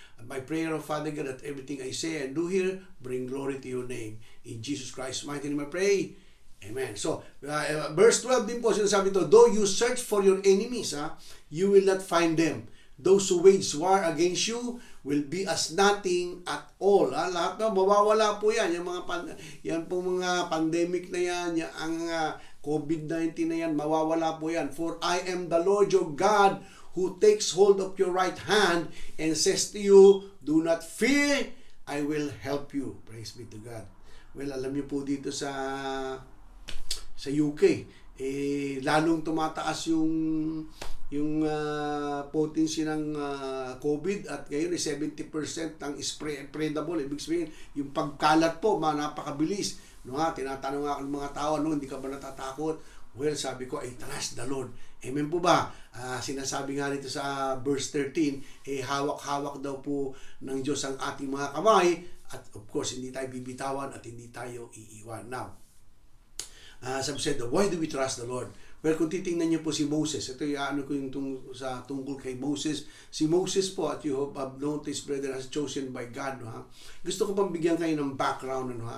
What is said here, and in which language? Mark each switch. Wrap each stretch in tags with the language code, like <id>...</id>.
<en>And my prayer, Father God, that everything I say and do here, bring glory to your name. In Jesus Christ's mighty name I pray. Amen. So, verse 12</en> <tl>din po, sinasabi ito,</tl> <en>though you search for your enemies, you will not find them. Those who wage war against you will be as nothing at all.</en> <tl>Lahat na, mawawala po yan. Yan po mga pandemic na yan, ang COVID-19 na yan, mawawala po yan.</tl> <en>For I am the Lord your God who takes hold of your right hand and says to you, do not fear, I will help you. Praise be to God.</en> <tl>Well, alam niyo po dito sa UK, lalong tumataas yung potency ng COVID at ngayon 70% ang spreadable. Ibig sabihin, yung pagkalat po, napakabilis. No, tinatanong nga ng mga tao, hindi ka ba natatakot? Well, sabi ko,</tl> <en>I trust the Lord.</en> <tl>Amen po ba? Sinasabi nga rito sa verse 13, hawak-hawak daw po ng Diyos ang ating mga kamay at of course, hindi tayo bibitawan at hindi tayo iiwan.</tl> <en>Now, sabi said, why do we trust the Lord?</en> <tl>Well, kung titingnan niyo po si Moses, ito yung ko yung tungkol kay Moses. Si Moses po, at</tl> <en>you have noticed, brother, as chosen by God.</en> <tl>No, ha? Gusto ko pang bigyan kayo ng background.</tl>